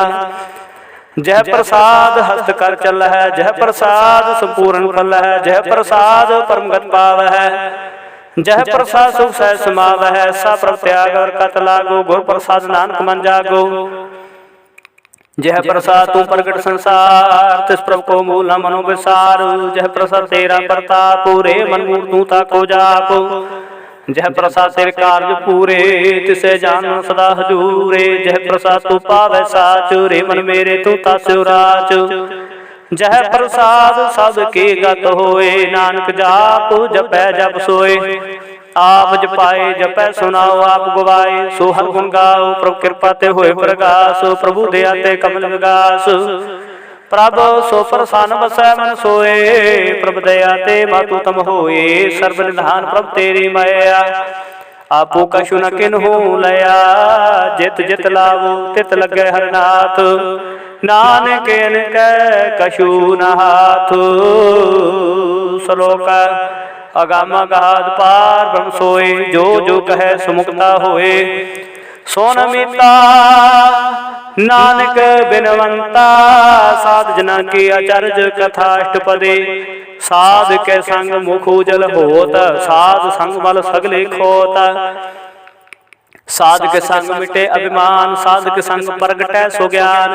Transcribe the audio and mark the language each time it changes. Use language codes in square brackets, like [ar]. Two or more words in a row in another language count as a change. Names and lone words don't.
[pa] ਜਯ ਪ੍ਰਸਾਦ ਹਸਤ ਕਰ ਚਲ ਹੈ, ਜਯ ਪ੍ਰਸਾਦ ਸੰਪੂਰਣ ਫਲ ਹੈ। ਜਯ ਪ੍ਰਸਾਦ ਪਰਮਗਤ ਪਾਵ ਹੈ, ਜਯ ਪ੍ਰਸਾਦ ਸੁਖ ਸਹਜ ਸਮਾਵ ਹੈ। ਸਾ ਪ੍ਰਭ ਤਿਆਗ ਔਰ ਕਤ ਲਾਗੋ, ਗੁਰ ਪ੍ਰਸਾਦ ਨਾਨਕ ਮਨ ਜਾਗੋ। ਜਯ ਪ੍ਰਸਾਦ ਤੂ ਪ੍ਰਗਟ ਸੰਸਾਰ, ਤਿਸ ਪ੍ਰਭ ਕੋ ਮੂਲ ਮਨੋ ਵਿਸਾਰ। ਜਯ ਪ੍ਰਸਾਦ ਤੇਰਾ ਪ੍ਰਤਾਪ, ਪੂਰੇ ਮਨ ਮੂਲ ਤੂ ਤਾਕੋ ਜਾਪੋ। ਜਯ ਪ੍ਰਸਾਦ ਤੇਰੇ ਕਾਰਜ ਪੂਰੇ, ਤਿਸੇ ਜਾਨ ਸਦਾ ਹਜੂਰੇ। ਜਯ ਪ੍ਰਸਾਦ ਤੂ ਪਾਵੈ ਸਾਚ, ਰੇ ਮਨ ਮੇਰੇ ਤੂ ਤਾਸਿਓ ਰਾਚ। ਜਯ ਪ੍ਰਸਾਦ ਸਬ ਕੇ ਗਤ ਹੋਏ, ਨਾਨਕ ਜਾਪ ਜਪੈ ਜਪ ਸੋਏ। ਆਪ ਜਪਾਏ ਜਪੈ ਸੁਨਾਓ, ਆਪ ਗਵਾਏ ਸੋ ਹਰ ਗੁਣ ਗਾਓ। ਪ੍ਰਭੁ ਕ੍ਰਿਪਾ ਤੇ ਹੋਏ ਪ੍ਰਗਾਸ, ਪ੍ਰਭੁ ਦਇਆ ਤੇ ਕਮਲ ਵਿਗਾਸ। ਪ੍ਰਭ ਸੋ ਪ੍ਰਸੰਨ ਬਸੈ ਮਨ ਸੋਏ, ਪ੍ਰਭ ਦਇਆ ਤੇ ਮਾਤੁ ਤਮ ਹੋਏ। ਸਰਬ ਨਿਧਾਨ ਪ੍ਰਭ ਤੇਰੀ ਮਾਇਆ, ਆਪੋ ਕਛੁ ਨ ਕਿਨ੍ਹੁ ਲਇਆ। ਜਿਤ ਜਿਤ ਲਾਵੋ ਤਿਤ ਲਗੇ ਹਰਨਾਥ, ਨਾਨਕ ਇਨਕੈ ਕਛੁ ਨ ਹਾਥ। ਸ਼ਲੋਕ ਅਗਮ ਅਗਾਧ ਪਾਰ ਬ੍ਰਹਮ ਸੋਏ, ਜੋ ਜੋ ਕਹੇ ਸੁਮੁਕਤਾ ਹੋਏ। ਸੋਨ ਮੀਤਾ ਨਾਨਕ ਬਿਨਵੰਤਾ ਸਾਧ ਜਨਾ ਕੀ ਅਚਰਜ ਕਥਾ ਅਸ਼ਟਪਦੇ। ਸਾਧ ਕੇ ਸੰਗ ਮੁਖ ਉਜਲ ਹੋਤ, ਸਾਧ ਸੰਗ ਮਲ ਸਗਲੇ ਖੋਤ। ਸਾਧ ਕੇ ਸੰਗ ਮਿਟੇ ਅਭਿਮਾਨ, ਸਾਧ ਕੇ ਸੰਗ ਪ੍ਰਗਟੈ ਸੋ ਗਿਆਨ।